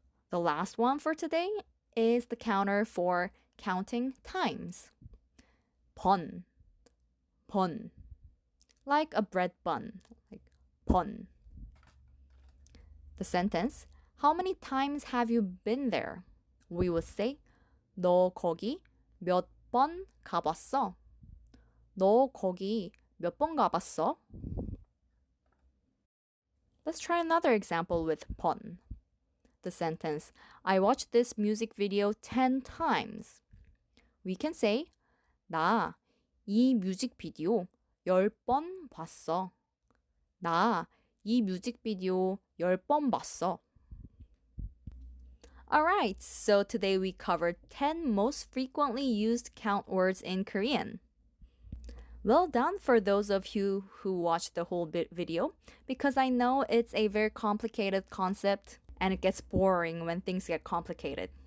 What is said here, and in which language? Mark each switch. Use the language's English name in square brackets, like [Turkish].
[English] The last one for today is the counter for counting times. 번. 번. Like a bread bun. Like 번. The sentence, how many times have you been there? We would say, [Korean] 너 거기 몇 번 가봤어? 너 거기 몇 번 가봤어? [English] Let's try another example with 번. The sentence, I watched this music video 10 times. We can say, [Korean] 나 이 뮤직비디오 10번 봤어. 나 이 뮤직비디오 10번 봤어. [English] Alright, so today we covered 10 most frequently used count words in Korean. Well done for those of you who watched the whole video, because I know it's a very complicated concept and it gets boring when things get complicated.